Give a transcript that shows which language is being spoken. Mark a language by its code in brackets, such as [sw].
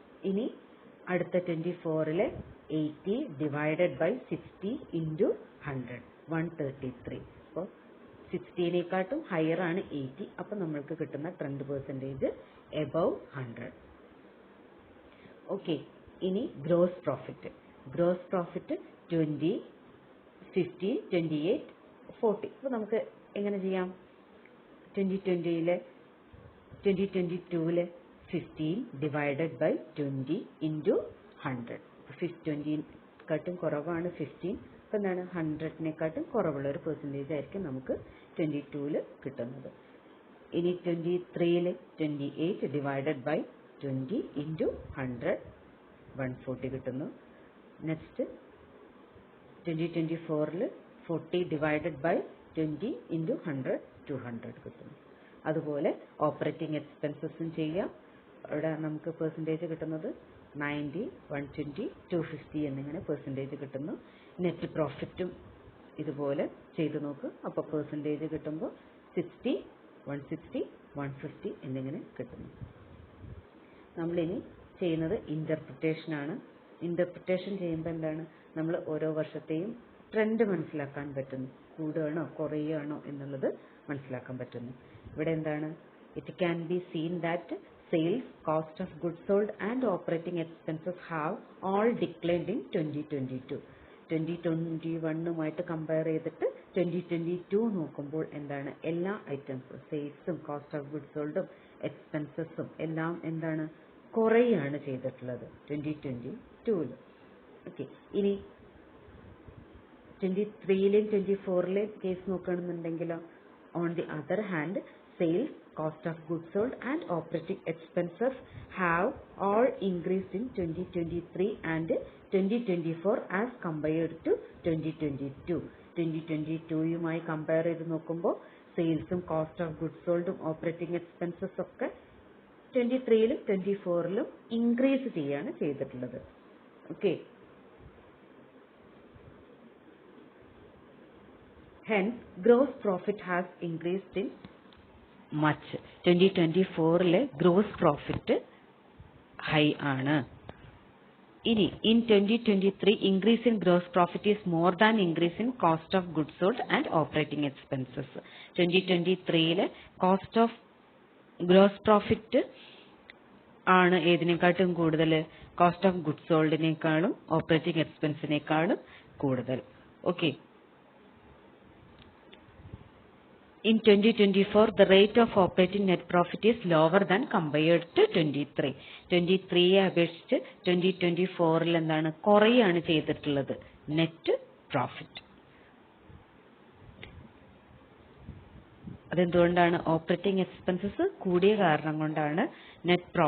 [ml] ഇനി അടുത്ത 24 80 divided by 60 into 100 133. അപ്പോൾ 60-നേക്കാട്ടും ഹയർ ആണ് 80. അപ്പം നമ്മൾക്ക് കിട്ടുന്ന ട്രെൻഡ് പെർസെൻറ്റേജ് എബവ് 100. ഓക്കെ, ഇനി ഗ്രോസ് പ്രോഫിറ്റ്. Gross profit 20, 15, 28, 40. അപ്പോൾ നമുക്ക് എങ്ങനെ ചെയ്യാം? 2022 15 divided by 20 into 100. 20-നെക്കാട്ടും കുറവാണ് 15. അപ്പോൾ എന്താണ്? 100-നേക്കാട്ടും കുറവുള്ള ഒരു പെർസെൻറ്റേജ് ആയിരിക്കും നമുക്ക് 22 കിട്ടുന്നത്. ഇനി 23 28 divided by 20 into 100 140 കിട്ടുന്നു. നെക്സ്റ്റ് 2024 40 divided by 20 into 100 200 കിട്ടുന്നു. അതുപോലെ ഓപ്പറേറ്റിംഗ് എക്സ്പെൻസസും ചെയ്യാം. അവിടെ നമുക്ക് പെർസെൻറ്റേജ് കിട്ടുന്നത് 90, 120, 250 എന്നിങ്ങനെ പെർസെൻറ്റേജ് കിട്ടുന്നു. നെറ്റ് പ്രോഫിറ്റും ഇതുപോലെ ചെയ്ത് നോക്കുക. അപ്പോൾ പെർസെൻറ്റേജ് കിട്ടുമ്പോൾ 60, 160, 150 എന്നിങ്ങനെ കിട്ടുന്നു. നമ്മളിനി ചെയ്യുന്നത് ഇൻ്റർപ്രിറ്റേഷനാണ്. ഇൻ്റർപ്രിറ്റേഷൻ ചെയ്യുമ്പോൾ എന്താണ്? നമ്മൾ ഓരോ വർഷത്തെയും ട്രെൻഡ് മനസ്സിലാക്കാൻ പറ്റുന്നു. കൂടുകയാണോ കുറയുകയാണോ എന്നുള്ളത് മനസ്സിലാക്കാൻ പറ്റുന്നു. ഇവിടെ എന്താണ്? [en] It can be seen that sales, cost of goods sold and operating expenses have all declined in 2022. [ml] 2021 compare ചെയ്തിട്ട് 2022 നോക്കുമ്പോൾ എന്താണ്? എല്ലാ ഐറ്റംസും സെയിൽസും കോസ്റ്റ് ഓഫ് ഗുഡ്സ് സോൾഡും എക്സ്പെൻസസും എല്ലാം എന്താണ്? കുറയാണ് ചെയ്തിട്ടുള്ളത് 2022. [en] okay, [ml] ഇനി 23 24 case നോക്കുകയാണെന്നുണ്ടെങ്കിലോ, [en] On the other hand sales, cost of goods sold and operating expenses have all increased in 2023 and 2024 as compared to 2022. [ml] 2022 compare ചെയ്ത് നോക്കുമ്പോൾ സെയിൽസും cost of goods സോൾഡും operating expenses ഒക്കെ 23 24 increase ചെയ്യാണ് ചെയ്തിട്ടുള്ളത്. [en] Okay, hence gross profit has increased in much. [ml] 2024 gross profit high ആണ്. [en] ഇനി in 2023 increase in gross profit is more than increase in cost of goods sold and operating expenses. [ml] 2023 cost of gross profit ആണ് ഏതിനെക്കാട്ടും കൂടുതൽ? Cost of goods സോൾഡിനേക്കാളും operating എക്സ്പെൻസിനേക്കാളും കൂടുതൽ. [en] Okay, in 2024 the rate of operating net profit is lower than compared to 23. [ml] 23 അപേക്ഷിച്ച് 2024 എന്താണ്? കുറയാണ് ചെയ്തിട്ടുള്ളത് net profit. അതെന്തുകൊണ്ടാണ്? Operating expenses കൂടിയ കാരണം കൊണ്ടാണ് നെറ്റ് പ്രോഫിറ്റ് കുറഞ്ഞിട്ടുള്ളത്. ഇങ്ങനെയാണ് ട്രെൻഡ് അനാലിസിസ്